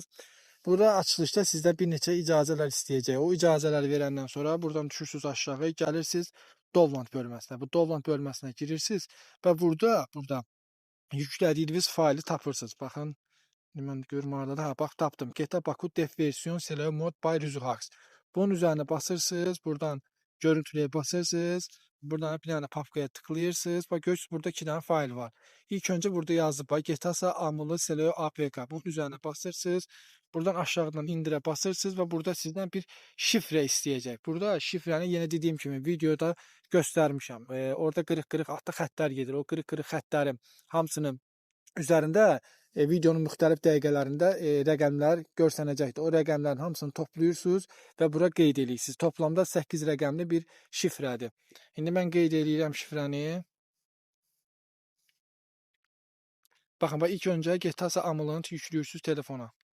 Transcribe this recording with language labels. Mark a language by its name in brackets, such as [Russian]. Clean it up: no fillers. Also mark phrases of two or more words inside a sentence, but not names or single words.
[Azerbaijani] Burada açılışda sizdə bir neçə icazələr istəyəcək. O icazələri verəndən sonra buradan düşürsünüz aşağı, gəlirsiniz Download bölməsinə. Bu Download bölməsinə girirsiniz və burada yüklədiyiniz faylı tapırsınız. Baxın. Mən görüm orada da bax tapdım. GTA Baku Def versiyon Stereo Mod by Rizuhax. [Turkish] Bunun üzerine basırsınız. Buradan görüntüye basırsınız. Buradan bir tane papkaya tıklayırsınız. Bak görürsünüz burada 2 tane fayl var. İlk önce burada yazdı. Bak GTA Amılı Stereo APK. Bunun üzerine basırsınız. Buradan aşağıdan indire basırsınız ve burada sizden bir şifre isteyecek. Burada şifreni yine dediğim gibi videoda göstermişim. [Azerbaijani] Orada qırıq-qırıq altda xəttlər gedir. O qırıq-qırıq xəttlərin hamısının üzərində videonun müxtəlif dəqiqələrində rəqəmlər görsənəcəkdir. O rəqəmlərin hamısını toplayırsınız və bura qeyd edirsiniz. Toplamda 8 rəqəmli bir şifrədir. İndi mən qeyd edirəm şifrəni. Baxın, ilk öncə GTA Amılını yüklüyorsunuz telefona.